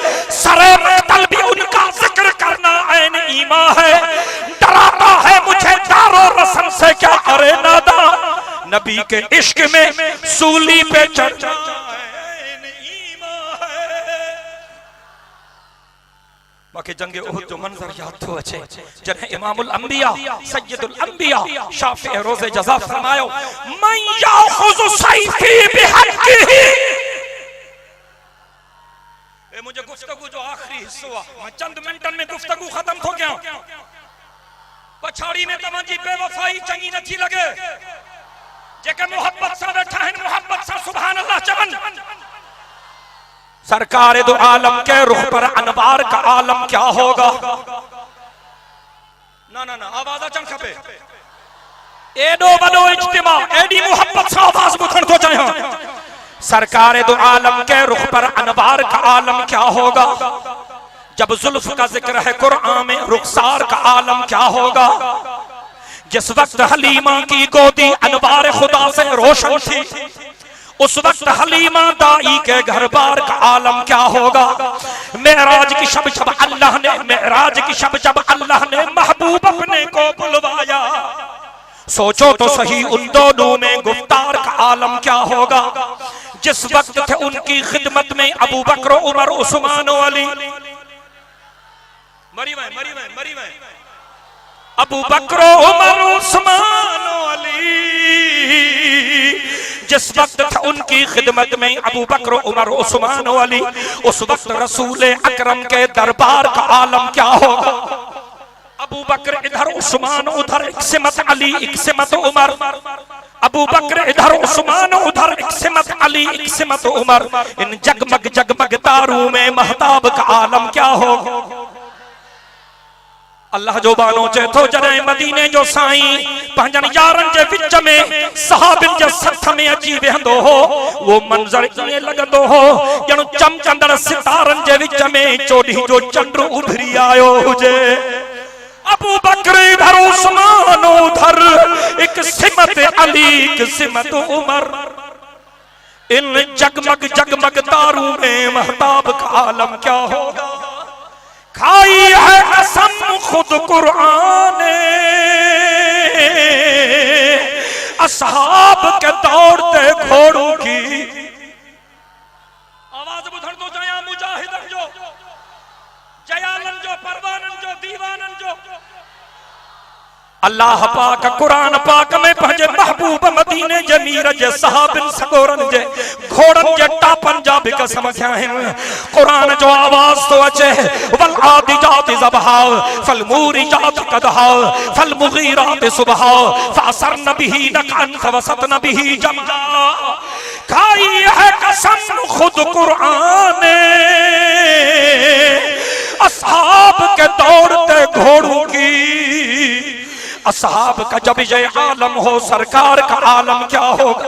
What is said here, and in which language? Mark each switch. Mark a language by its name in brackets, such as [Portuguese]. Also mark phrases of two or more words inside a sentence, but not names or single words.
[Urdu] سرِ مقتل بھی ان کا ذکر کرنا عین ایمان ہے. ڈراتا ہے مجھے دارو رسم سے کیا، ارے ناداں نبی کے عشق میں سولی پہ چڑھنا عین ایمان ہے. [Sindhi] बाकी जंगे उहद जो मंजर याद तो अचे, जने [Arabic] إمام الأنبياء سيد الأنبياء [Sindhi] शाफी रोज़े जज़ा फरमायो, [Arabic] من يأخذ سيفي بحقه. [Urdu] اے مجھے گفتگو جو آخری حصہ، میں چند منٹن میں گفتگو ختم ہو گیا. [Sindhi] पछाड़ी में तमांजी बेवफाई चंगी नथी लगे, जेके मोहब्बत से बैठा है मोहब्बत से [Arabic] سبحان الله [Sindhi] चवन। [Urdu] سرکار دو عالم کے رخ پر انوار کا عالم کیا ہوگا. [Sindhi] ना ना ना आवाज अचन खपे। एडो बड़ो इज्तिमा एडी मोहब्बत से आवाज बुधन को चाहिए। [Urdu] سرکار دو عالم کے رخ پر انوار کا عالم کیا ہوگا. جب زلف کا ذکر ہے قرآن میں، رخسار کا عالم کیا ہوگا. جس وقت حلیمہ کی گودی انوار خدا سے روشن تھی، اس وقت حلیمہ دائی کے گھر بار کا عالم کیا ہوگا. معراج کی شب جب اللہ نے، معراج کی شب جب اللہ نے محبوب اپنے کو بلوایا، سوچو تو سہی ان دونوں میں گفتار کا عالم کیا ہوگا. جس وقت تھے ان کی خدمت میں ابو بکر، عمر, عثمان، علی، مری میں ابو بکر، عمر, عثمان، علی. جس وقت تھا ان کی خدمت میں ابو بکر، عمر، عثمان، علی، اس وقت رسول اکرم کے دربار کا عالم کیا ہوگا. ابو بکر ادھر، عثمان ادھر، ایک سمت علی، ایک سمت عمر. ابو بکر ادھر، عثمان ادھر، ایک سمت علی، ایک سمت عمر. ان جگمگ جگمگ تاروں میں مہتاب کا عالم کیا ہوگا. [Sindhi] अल्लाह जो बानो चे तो जॾहिं मदीने जो साईं पंहिंजन यारनि जे विच में सहाबिन जे सथ में अची वेंदो हो, वो मंज़र ईअं लॻंदो हो ॼण चमकंदड़ सितारनि जे विच में चोॾीं जो चंड उभरी आयो हुजे। [Urdu] ابو بکر ادھر، عثمان ادھر، ایک سمت علی، ایک سمت عمر. ان جگمگ جگمگ تاروں میں مہتاب کا عالم کیا ہوگا. کھائی ہے قسم خود قرآن نے، اصحاب کے دوڑتے گھوڑوں کی. [Sindhi] आवाज बुधर तो जया मुजाहिदन जो, जयालन जो, परवानन जो, दीवानन जो। अल्लाह पाक कुरान पाक में पंहिंजे महबूब मदीने जे मीर जे सहाबिन सगोरन जे घोड़न जे टापन जा भी कसम थिया आहिनि। कुरान जो आवाज तो अचे [Arabic] والعاديات ضبحا فالموريات قدحا فالمغيرات صبحا فأثرن به نقعا فوسطن به جمعا. [Urdu] کھائی ہے قسم خود قرآن نے، اصحاب کے دوڑتے گھوڑوں کی. اصحاب کا جب یہ عالم ہو، سرکار کا عالم کیا ہوگا.